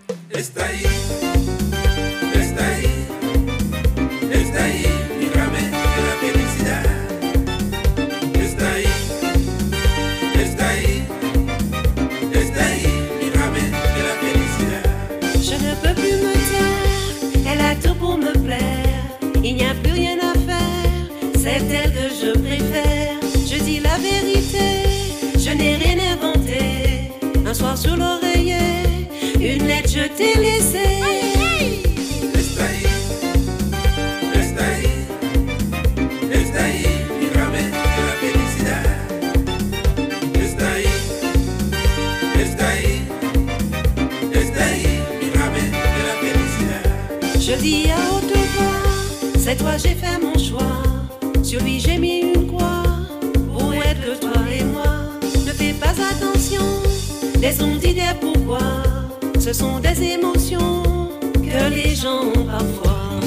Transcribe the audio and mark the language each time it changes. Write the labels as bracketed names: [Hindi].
[Spanish] Está ahí, está ahí, está ahí, líbrame de la felicidad. Está ahí, está ahí, está ahí, líbrame de la felicidad. [French] Je ne peux plus me taire, elle a tout pour me plaire, il n'y a plus rien à faire, c'est elle que je préfère. Je dis la vérité, je n'ai rien inventé. Un soir sur l'oreiller, une lettre je t'ai laissée. [Spanish] Está ahí, está ahí, está ahí, líbrame de la felicidad. Está ahí, está ahí, está ahí, líbrame de la felicidad. [French] Je dis à haute voix, c'est toi j'ai fait mon choix. Sur lui j'ai mis une croix, pour être que toi et moi. Ne fais pas attention, les on dit des pourquoi. Ce sont des émotions que les gens ont parfois.